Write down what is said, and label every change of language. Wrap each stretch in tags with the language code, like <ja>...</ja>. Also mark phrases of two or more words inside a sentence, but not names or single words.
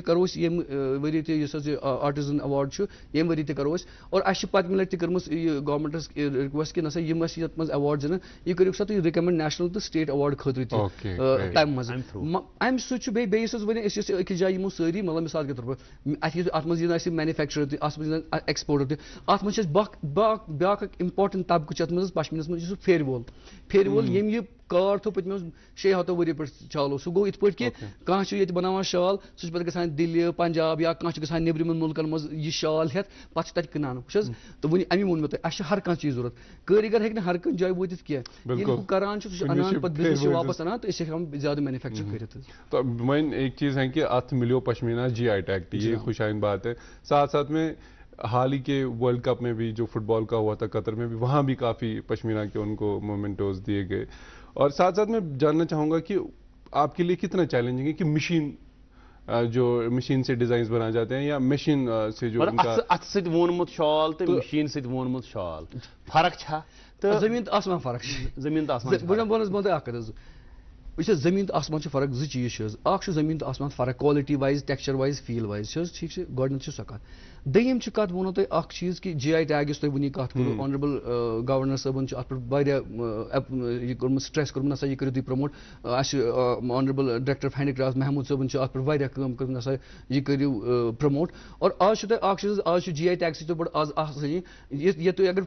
<ks>کَرو أسۍ ییٚمہِ ؤری تہِ یُس حظ یہِ آرٹِزن ایواڈ چھُ ییٚمہِ ؤری تہِ کَرو أسۍ اور اَسہِ چھِ پٔتمہِ لَٹہِ تہِ کٔرمٕژ یہِ گورمٮ۪نٛٹَس رِکویسٹ کہِ نسا یِم اَسہِ یَتھ منٛز ایواڈ زینان یہِ کٔرِو سا تُہۍ رِکَمنٛڈ نیشنل تہٕ</ks> <en>state award</en> <ks>خٲطرٕ تہِ تَمہِ منٛز اَمہِ سۭتۍ چھُ بیٚیہِ یُس حظ وَنہِ أسۍ ٲسۍ أکِس جایہِ یِمو سٲری مطلب</ks> <ur>مِثال کے طور پر</ur> <ks>اَتھ منٛز یِن اَسہِ مینِفیکچرر تہِ اَتھ منٛز یِن ایٚکسپوٹر تہِ اَتھ منٛز چھِ اَسہِ بیٛاکھ اکھ اِمپاٹنٹ طبقہٕ چھُ اَتھ منٛز پشمیٖنَس منٛز یُس سُہ پھیرِ وول ییٚمۍ یہِ کار تھوٚو پٔتمیو 600 ؤریو پٮ۪ٹھ چالو سُہ گوٚو یِتھ پٲٹھۍ کہِ کانٛہہ چھُ ییٚتہِ بَناوان شال سُہ چھُ پَتہٕ گژھان دِلہِ پنجاب یا کانٛہہ چھُ گژھان نیٚبرِمٮ۪ن مُلکن منٛز یہِ شال ہٮ۪تھ پَتہٕ چھُ تَتہِ کٕنان وٕچھ حظ تہٕ وۄنۍ اَمی ووٚن مےٚ تۄہہِ اَسہِ چھُ ہر کانٛہہ چیٖز ضوٚرتھ کٲرۍگر ہیٚکہِ نہٕ ہر کُنہِ جایہِ وٲتِتھ کینٛہہ ییٚلہِ ہُہ کران چھُ سُہ چھُ اَنان پَتہٕ بِزنِس چھُ واپَس اَنان تہٕ أسۍ چھِ ہٮ۪کان زیادٕ مینوفیکچر کٔرِتھ حظ</ks> <ur>تو وۄنۍ ایک چیز ہے کہ اتھ ملیو پشمینہ جی آئی ٹیگ یہ خوشائن بات ہے ساتھ ساتھ میں حال ہی کے ورلڈ کپ میں بھی جو فٹ بال کا ہوا تھا قطر میں بھی وہاں بھی کافی پشمینہ کے ان کو مومنٹوز دیے گئے اور ساتھ ساتھ میں جاننا چاہوں گا کہ آپ کے لیے کتنا چیلنجنگ ہے کہ مشین سے ڈیزائنز بنائے جاتے ہیں یا مشین سے جو</ur> <ks>اتھ سۭتۍ وونمُت شال تہٕ مشیٖن سۭتۍ وونمُت شال فرق چھا تہٕ زٔمیٖن تہٕ آسمان فرق چھِ زٔمیٖن تہٕ آسمان بہٕ تۄہہِ اکھ کَتھ حظ وٕچھ حظ زٔمیٖن تہٕ آسمان چھِ فرق 2 چیٖز چھِ حظ اکھ چھُ زٔمیٖن تہٕ آسمان فرق</ks> <en>quality wise texture wise feel wise</en> <ks>چھِ حظ ٹھیٖک چھِ گۄڈنیٚتھ چھِ سۄ کَتھ دوٚیِم چھِ کَتھ ووٚنو تۄہہِ اکھ چیٖز کہِ جی آئی ٹیگ یُس تۄہہِ وٕنی کَتھ کوٚروٕ</ks> <en>honourable governor</en> <ks>صٲبن چھُ اَتھ پٮ۪ٹھ واریاہ یہِ کوٚرمُت سٹریس کوٚرمُت نسا یہِ کٔرِو تُہۍ پرٛموٹ اَسہِ چھُ</ks> <en>honourable director of handicraft</en> <ks>محموٗد صٲبن چھُ اَتھ پٮ۪ٹھ واریاہ کٲم کٔرمٕژ نسا یہِ کٔرِو پرٛموٹ اور آز چھُ تۄہہِ اکھ چیٖز آز چھُ جی آئی ٹیگ سۭتۍ بٔڑ آز آسٲنی یہِ تُہۍ اگر</ks>